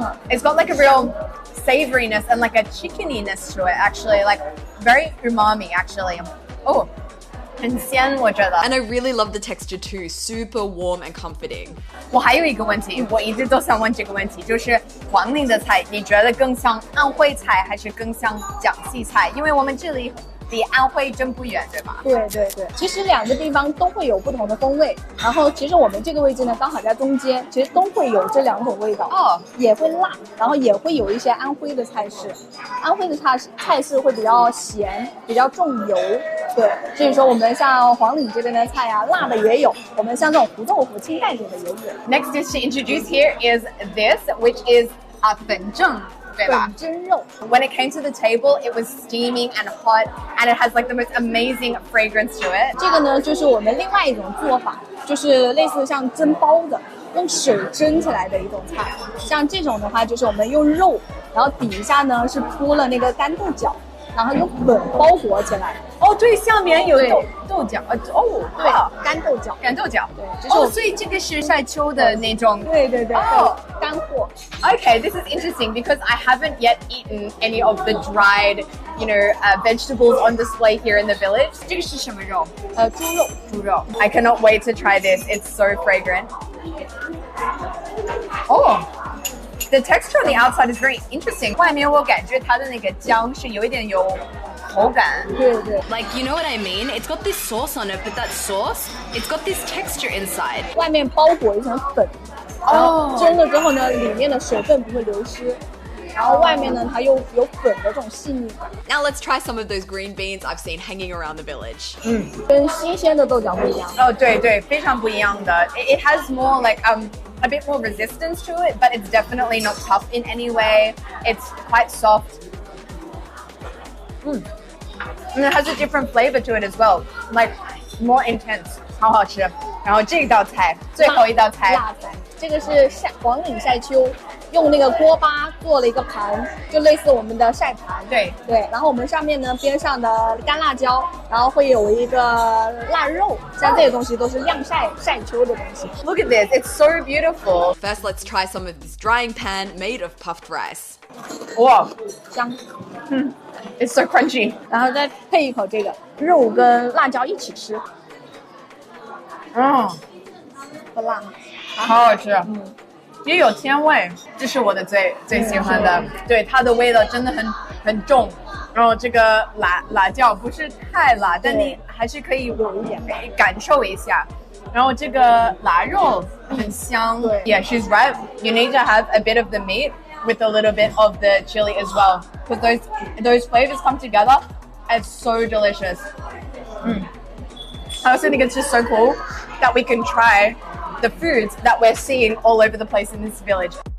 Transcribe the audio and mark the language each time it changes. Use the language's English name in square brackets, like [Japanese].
[English] It's got like a real savoriness and like a chickeniness to it actually, like very umami actually. [Chinese] Oh. 很鲜，我觉得。 [English] And I really love the texture too, super warm and comforting. [Chinese] 我还有一个问题，我一直都想问这个问题，就是黄岭的菜，你觉得更像安徽菜还是更像江西菜？因为我们这里离安徽真不远，对吧？对对对，其实两个地方都会有不同的风味，然后其实我们这个位置呢刚好在中间，其实都会有这两种味道哦，也会辣，然后也会有一些安徽的菜式，安徽的菜式会比较咸，比较重油，对，所以说我们像黄岭这边的菜啊，辣的也有，我们像这种胡豆腐清淡点的也有。 [English] Next dish to introduce here is this, which is 粉蒸。 [Chinese] 对吧？粉蒸肉。 [English] When it came to the table, it was steaming and hot, and it has like the most amazing fragrance to it. [Chinese] 这个呢，就是我们另外一种做法，就是类似像蒸包子，用水蒸起来的一种菜。像这种的话，就是我们用肉，然后底下呢是铺了那个干豆角，然后用粉包裹起来。哦，对，下面有豆角，哦，对，干豆角，干豆角，对，就是哦，所以这个是晒秋的那种，对对对，哦，干货。 [English] Okay, this is interesting because I haven't yet eaten any of the dried, vegetables on display here in the village. [Chinese] 这个是什么肉？猪肉。 [English] I cannot wait to try this. It's so fragrant. Oh. The texture on the outside is very interesting. [Chinese] 外面我感觉它的那个姜是有一点有口感。对对。 [English] Like, you know what I mean? It's got this sauce on it, but that sauce, it's got this texture inside. [Chinese] 外面包裹一层粉，然后蒸了之后呢，里面的水分不会流失。然后外面呢，它又有粉的这种细腻感。 [English] Now let's try some of those green beans I've seen hanging around the village. [Chinese] 跟新鲜的豆角不一样。哦，对对，非常不一样的。 [English] It has more like a bit more resistance to it, but it's definitely not tough in any way. It's quite soft. And it has a different flavor to it as well, like more intense. [Chinese] 好好吃。然后这道菜，最后一道菜，辣菜，这个是黄岭晒秋，用那个锅巴做了一个盘，就类似我们的晒盘。对对，然后我们上面呢边上的干辣椒，然后会有一个腊肉，像这些东西都是晾晒秋的东西。 [English] Look at this, it's so beautiful. First, let's try some of this drying pan made of puffed rice. [Chinese] 哇，香。 [English] It's so crunchy. [Chinese] 然后再配一口这个肉跟辣椒一起吃。不辣吗？好好吃。也有甜味，这是我的最喜欢的。对，它的味道真的很重。然后这个辣椒不是太辣，但你还是可以有一点感受一下。然后这个腊肉很香。 [English] Yeah, she's right. You need to have a bit of the meat with a little bit of the chili as well, because those flavors come together. It's so delicious. I also think it's just so cool that we can try the foods that we're seeing all over the place in this village.